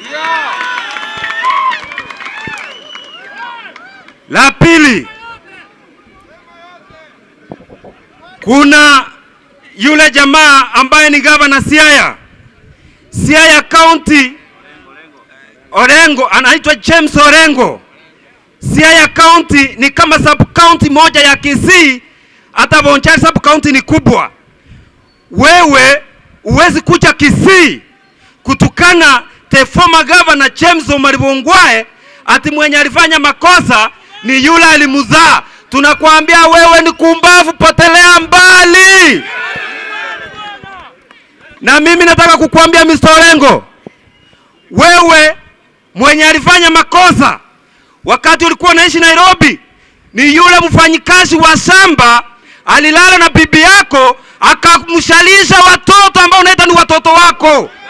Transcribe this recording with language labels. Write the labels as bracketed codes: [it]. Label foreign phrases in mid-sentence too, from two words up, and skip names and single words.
[sw] La pili, kuna yule jamaa ambaye ni governor Siaya County, Orengo, anaitwa James Orengo. Siaya County ni kama sub county moja ya Kisii, hata Bonchari sub county ni kubwa. Wewe uwezi kuja Kisii kutukana [en] the former governor [sw] James Omaribongwae ati mwenye alifanya makosa ni yule alimuzaa. Tunakuambia wewe ni kumbavu, potelea mbali. Na mimi nataka kukuambia Mr. Orengo, wewe mwenye alifanya makosa wakati ulikuwa unaishi Nairobi ni yule mfanyikazi wa shamba alilala na bibi yako akamshalisha watoto ambao unaita ni watoto wako.